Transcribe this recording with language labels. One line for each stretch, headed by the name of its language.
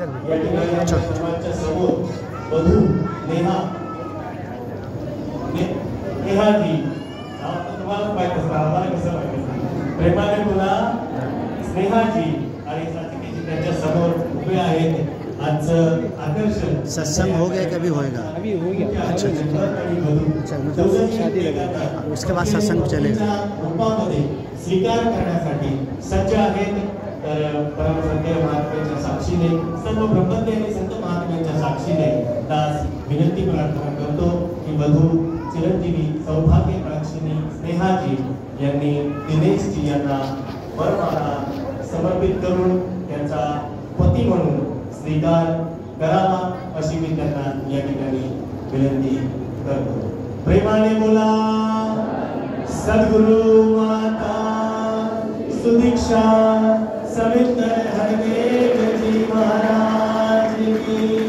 Marathi: या ठिकाणी सर्वांच्या समोर वधू नेहाजी तुम्हाला माहित असतं, आम्हाला कसं माहित असतं, प्रेमाने बोला स्नेहाजी आणि सात्विकीजी त्यांच्या समोर उभे आहेत। आजचं आकर्षण
Hindi: सत्संग हो गया कभी होएगा? अभी हो गया। अच्छा उसके बाद सत्संग चलेगा।
Marathi: रूपामध्ये स्वीकार करण्यासाठी सज्ज आहेत। तर परमसत्य महात्म्याच्या साक्षीने सर्व ब्रह्मज्ञ आणि संत महात्म्यांच्या साक्षीने दास विनंती प्रार्थना करतो की वधू चिरंजीवी सौभाग्य प्राक्षिणी स्नेहाजी यांनी दिनेशजी यांना वरमाला समर्पित करून त्यांचा पती म्हणून स्वीकार करावा अशी मी त्यांना या ठिकाणी विनंती करतो। प्रेमाने बोला सद्गुरु माता सुदीक्षा सविंदर हरदेव जी महाराज की।